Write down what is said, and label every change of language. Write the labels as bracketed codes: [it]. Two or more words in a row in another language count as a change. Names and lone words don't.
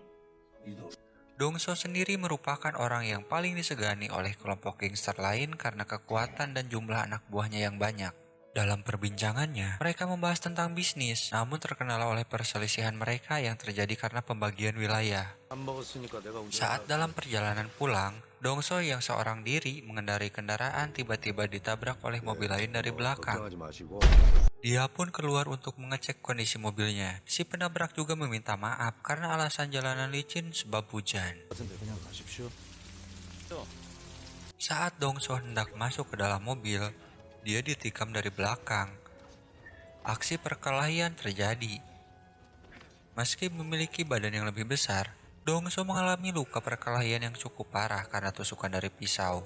[id] Dong-so sendiri merupakan orang yang paling disegani oleh kelompok gangster lain karena kekuatan dan jumlah anak buahnya yang banyak. Dalam perbincangannya, mereka membahas tentang bisnis, namun terkenal oleh perselisihan mereka yang terjadi karena pembagian wilayah. [ko] 안 먹었으니까 내가 운전. [id] Saat dalam perjalanan pulang, Dong-so yang seorang diri mengendarai kendaraan tiba-tiba ditabrak oleh mobil lain dari belakang. [ko] 걱정하지 마시고. [id] Dia pun keluar untuk mengecek kondisi mobilnya. Si penabrak juga meminta maaf karena alasan jalanan licin sebab hujan. [ko] 같은데 그냥 가십시오. [id] Saat Dong-so hendak masuk ke dalam mobil, dia ditikam dari belakang. Aksi perkelahian terjadi. Meski memiliki badan yang lebih besar, Dong-so mengalami luka perkelahian yang cukup parah karena tusukan dari pisau.